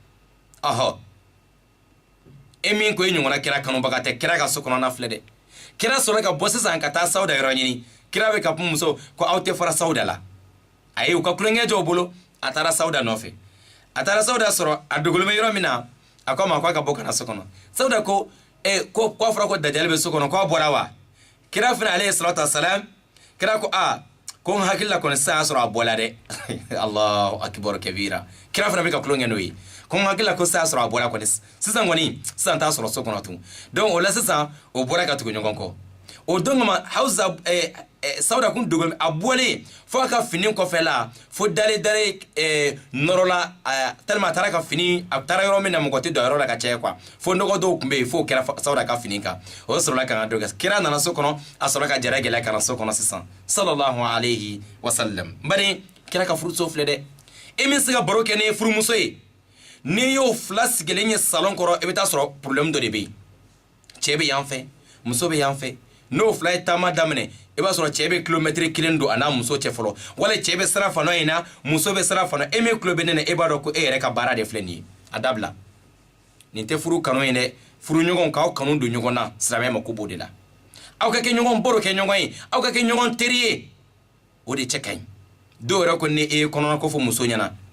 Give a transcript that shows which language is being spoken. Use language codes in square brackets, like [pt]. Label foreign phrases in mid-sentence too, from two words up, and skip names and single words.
[bm] min ko e ɲɔgɔnna kira kanubaga tɛ kira ka so kɔnɔ na filɛ dɛ kira sɔrɔ ka bɔ sisan ka taa Sauda yɔrɔ ɲini kira bɛ ka kuma muso ko aw tɛ fara Sauda la a ye u ka kulonkɛ jɔ u bolo a taara Sauda nɔfɛ a taara Sauda sɔrɔ a dogolen bɛ yɔrɔ min na a ko a ma ko a ka bɔ ka na so kɔnɔ Sauda ko ko a fɔra ko Dajjal bɛ so kɔnɔ ko a bɔra wa kira fana [ar] عليه الصلاة والسلام [bm] kira ko ko n hakili la kɔni sisan y'a sɔrɔ a bɔla dɛ [ar] الله أكبر كبيرا [bm] kira fana bɛ ka kulonkɛ n'o ye ko n hakili la ko sisan y'a sɔrɔ a bɔra kɔni sisan t'a sɔrɔ so kɔnɔ tun donc o la sisan o bɔra ka tugu ɲɔgɔn kɔ o don kama Hawza Sauda kun dogolen a bɔlen fo a ka fini kɔfɛ la fo dale nɔrɔ la tellement a taara ka fini a taara yɔrɔ min na mɔgɔ tɛ don a yɔrɔ la ka caya quoi fo nɔgɔ dɔw tun bɛ yen fo kɛra Sauda ka fini kan o sɔrɔla ka dɔ kɛ kira nana so kɔnɔ a sɔrɔ ka jara gɛlɛya ka na so kɔnɔ sisan [ar] صلى الله عليه وسلم [bm] bari kira ka furuso filɛ dɛ e min se ka baro kɛ ni furumuso ye n'i y'o fila sigilen ye salon kɔrɔ i bɛ taa sɔrɔ problème dɔ de bɛ yen cɛ bɛ yan fɛ muso bɛ yan fɛ n'o fila ye taama daminɛ i b'a sɔrɔ cɛ bɛ kilomɛtiri 1 don a n'a muso cɛ fɔlɔ wala cɛ bɛ sira fan dɔ in na muso bɛ sira fan dɔ e min tulo bɛ ne na e b'a dɔn ko e yɛrɛ ka baara de filɛ nin ye a dabila nin tɛ furu kanu ye dɛ furu ɲɔgɔn k'aw kanu don ɲɔgɔn na silamɛya ma ko b'o de la aw ka kɛ ɲɔgɔn baro kɛ ɲɔgɔn ye aw ka kɛ ɲɔgɔn teri ye o de cɛ ka ɲi dɔw yɛrɛ ko ni e ye kɔnɔna ko fɔ muso ɲɛna